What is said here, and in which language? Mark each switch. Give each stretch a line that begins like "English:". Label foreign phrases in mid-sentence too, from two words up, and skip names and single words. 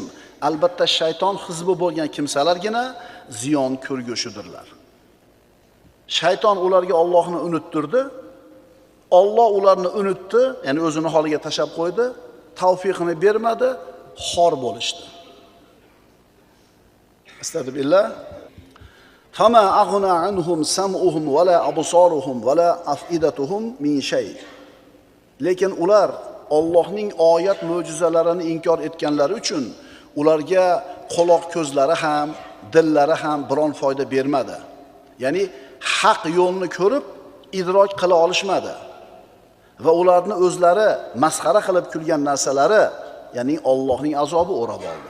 Uzbek: Albatta shayton hizbi bo'lgan kimsalargina ziyon ko'rgushidirlar. Shayton ularga Allohni unuttirdi. Alloh ularni unutdi, ya'ni o'zini holiga tashab qo'ydi, tavfiqini bermadi, xor bo'lishdi. Astagfirullah.
Arabic: فما أغنى عنهم سمعهم ولا أبصارهم ولا أفئدتهم من شيء.
Uzbek: Lekin ular Allohning oyat mo'jizalarini inkor etganlari uchun ularga quloq ko'zlari ham, dillari ham biron foyda bermadi. Ya'ni haq yo'lni ko'rib idrok qila olishmadi. Va ularni o'zlari masxara qilib kulgan narsalari, ya'ni Allohning azobi o'rab oldi.